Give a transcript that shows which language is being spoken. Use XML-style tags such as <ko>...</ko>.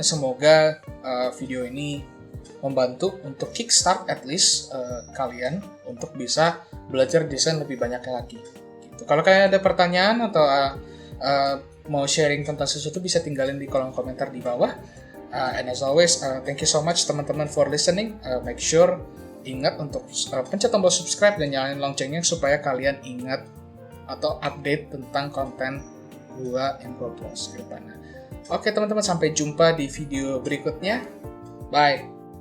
<id>Semoga video ini membantu untuk</id> <en>kickstart at least</en> <id>kalian untuk bisa belajar desain lebih banyak lagi. Gitu. Kalau kalian ada pertanyaan atau mau sharing tentang sesuatu, bisa tinggalin di kolom komentar di bawah.</id> <en>And as always, thank you so much</en> <id>teman-teman</id> <en>for listening. Make sure</en> <id>ingat untuk pencet tombol subscribe dan nyalain loncengnya supaya kalian ingat atau update tentang konten gua yang gua post ke depannya. Oke teman-teman, sampai jumpa di video berikutnya. Bye.</id>